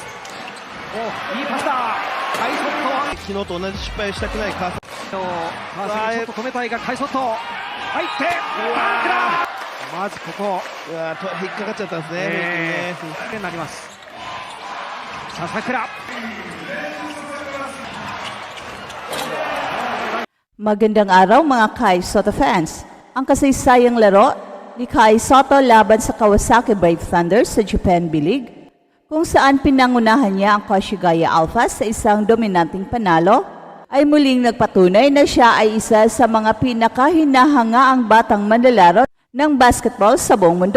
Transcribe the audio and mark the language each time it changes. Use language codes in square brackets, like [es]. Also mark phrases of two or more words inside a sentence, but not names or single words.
[ja] いいパスだ。カイソットは昨日と同じ失敗をしたくない川崎。ちょっと止めたいがカイソット入ってバックだ。まずここ引っかかっちゃったんですね。になります。笹倉 [tl] Magandang araw mga Kai Soto fans. Ang kasaysayang laro ni Kai Soto laban sa Kawasaki Brave Thunder sa Japan B-League, kung saan pinangunahan niya ang Koshigaya Alphas sa isang dominanting panalo, ay muling nagpatunay na siya ay isa sa mga pinakahinahangaang batang manlalaro ng basketball sa buong mundo.